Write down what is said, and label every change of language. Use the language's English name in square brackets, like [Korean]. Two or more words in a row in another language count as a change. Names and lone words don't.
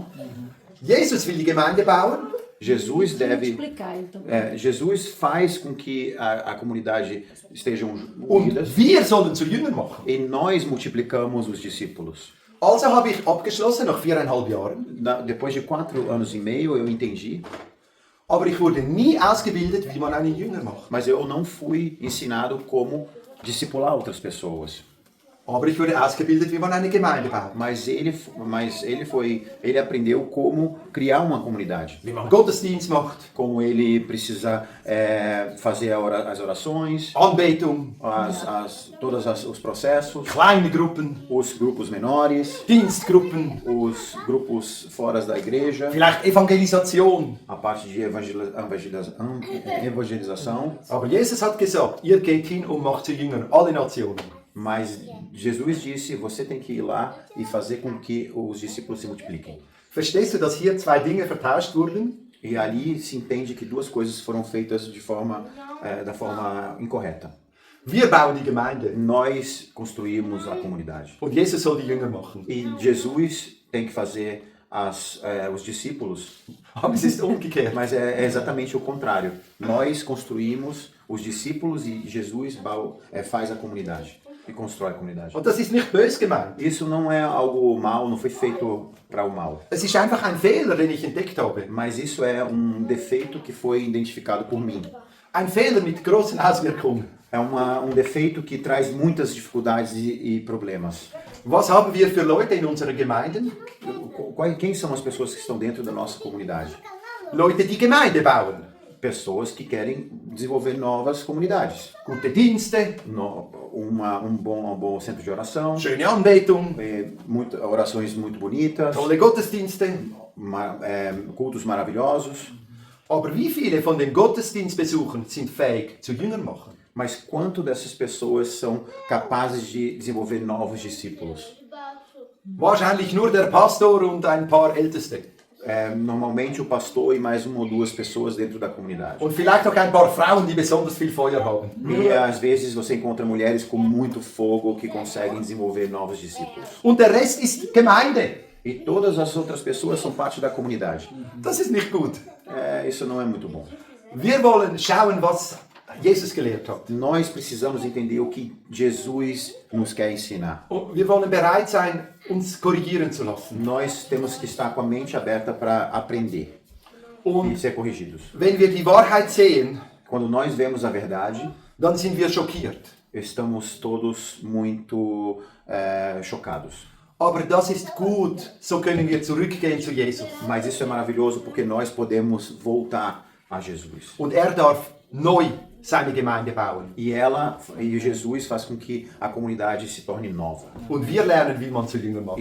[German] Jesus will die Gemeinde bauen. [Portuguese] Jesus deve... Multiplicar, então. Jesus faz com que a comunidade estejam [German] Und [Portuguese] unidas [German] wir sollen zu Jüngern machen. [Portuguese] e nós multiplicamos os discípulos. [German] Also habe ich abgeschlossen nach 4,5 Jahren. [Portuguese] Depois de 4 anos e meio eu entendi, [German] Aber ich wurde nie ausgebildet, wie man einen Jünger macht. [Portuguese] mas eu não fui ensinado como discipular outras pessoas. [German] Aber ich wurde ausgebildet, wie man eine Gemeinde baut. [Portuguese] Mas ele aprendeu como criar uma comunidade, [German] Wie man Gottesdienst macht, [Portuguese] como ele precisa fazer as orações, [German] Anbetung, [Portuguese] todos os processos, [German] kleine Gruppen, [Portuguese] os grupos menores, [German] Dienstgruppen, [Portuguese] os grupos fora da igreja, [German] vielleicht Evangelisation. [Portuguese] a parte de evangelização. [German] Aber Jesus hat gesagt, ihr geht hin und macht zu Jüngern alle Nationen. [Portuguese] Mas Jesus disse, você tem que ir lá e fazer com que os discípulos se multipliquem. [German] Verstehst du, dass hier zwei Dinge vertauscht wurden? [Portuguese] E ali se entende que duas coisas foram feitas da forma incorreta. [German] Wir bauen die Gemeinde [Portuguese] Nós construímos a comunidade. [German] und Jesus soll die Jünger machen. [Portuguese] E Jesus tem que fazer os discípulos, [German] Aber es ist umgekehrt. [Portuguese] mas é exatamente o contrário. Nós construímos os discípulos e Jesus faz a comunidade e constrói a comunidade. [German] Und das ist nicht böse gemeint. [Portuguese] Isso não é algo mal, não foi feito para o mal. [German] Es ist einfach ein Fehler, den ich entdeckt habe. [Portuguese] Mas isso é um defeito que foi identificado por mim. [German] Ein Fehler mit großen Auswirkungen. [Portuguese] É um defeito que traz muitas dificuldades e problemas. [German] Was haben wir für Leute in unseren Gemeinden? [Portuguese] Quem são as pessoas que estão dentro da nossa comunidade? [German] Leute, die Gemeinde bauen. [Portuguese] Pessoas que querem desenvolver novas comunidades. [German] Gute Dienste, [Portuguese] Um bom centro de oração, [German] schöne Anbetung, [Portuguese] orações muito bonitas, [German] tolle Gottesdienste. [Portuguese] cultos maravilhosos. [German] Aber wie viele von den Gottesdienstbesuchern sind fähig zu Jüngern machen? [Portuguese] Mas quanto dessas pessoas são capazes de desenvolver novos discípulos? [German] Wahrscheinlich nur der Pastor und ein paar Älteste. [Portuguese] Normalmente o pastor e mais uma ou duas pessoas dentro da comunidade. [German] Und vielleicht auch ein paar Frauen, die besonders viel Feuer haben. [Portuguese] E às vezes você encontra mulheres com muito fogo que conseguem desenvolver novos discípulos. [German] Und der Rest ist Gemeinde. [Portuguese] E todas as outras pessoas são parte da comunidade. [German] Das ist nicht gut. [Portuguese] Isso não é muito bom. [German] Wir wollen schauen, was Jesus gelehrt hat. [Portuguese] Nós precisamos entender o que Jesus nos quer ensinar. [German] Und wir wollen bereit sein, uns korrigieren zu lassen. [Portuguese] Nós temos que estar com a mente aberta para aprender e [German] Und [Portuguese] ser corrigidos. [German] wenn wir die Wahrheit sehen, [Portuguese] Quando nós vemos a verdade, [German] dann sind wir schockiert. [Portuguese] estamos todos muito chocados. [German] Aber das ist gut, so können wir zurückgehen zu Jesus. [Portuguese] Mas isso é maravilhoso porque nós podemos voltar a Jesus. [German] Und er darf neu seine Gemeinde bauen. [Portuguese] E Jesus faz com que a comunidade se torne nova. [German] Und wir lernen, wie man zu Jüngern macht.